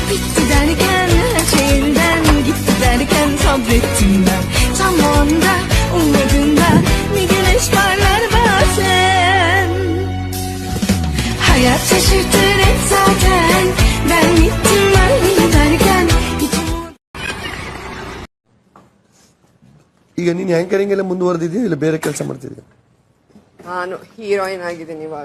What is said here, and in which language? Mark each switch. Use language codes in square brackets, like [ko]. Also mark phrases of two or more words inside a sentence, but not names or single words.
[tr] hayat şaşırtır hep zaten, ben gittim ben giderken. [kn] ಈಗ ನೀನ್ ಆಂಕರಿಂಗ್ ಎಲ್ಲ ಮುಂದುವರೆದಿದ್ಯಾ ಇಲ್ಲ ಬೇರೆ ಕೆಲಸ ಮಾಡ್ತಿದ್ಯಾ? ನಾನು ಹೀರೋಯಿನ್ ಆಗಿದ್ದೀನಿ ಇವಾಗ.